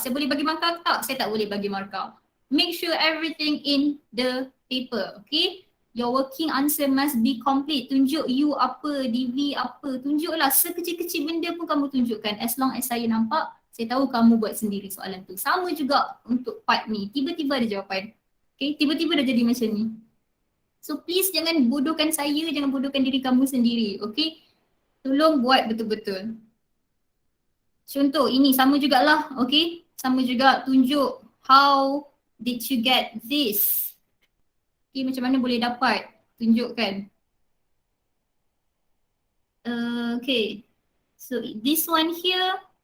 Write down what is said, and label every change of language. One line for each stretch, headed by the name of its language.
Malay: Saya boleh bagi markah tak? Saya tak boleh bagi markah.
English: Make sure everything in the paper. Okay? Your working answer must be complete.
Malay: Tunjuk U apa, DV apa. Tunjuklah sekecil-kecil benda pun kamu tunjukkan.
English: As long as
Malay: saya nampak, saya tahu kamu buat sendiri soalan tu. Sama juga untuk part ni. Tiba-tiba ada jawapan. Okay? Tiba-tiba dah jadi macam ni.
English: So please
Malay: jangan bodohkan saya, jangan bodohkan diri kamu sendiri. Okay? Tolong buat betul-betul. Contoh ini sama jugalah, okay? Sama juga, tunjuk
English: how did you get this.
Malay: Okay, macam mana boleh dapat? Tunjukkan.
English: Okay. So this one here.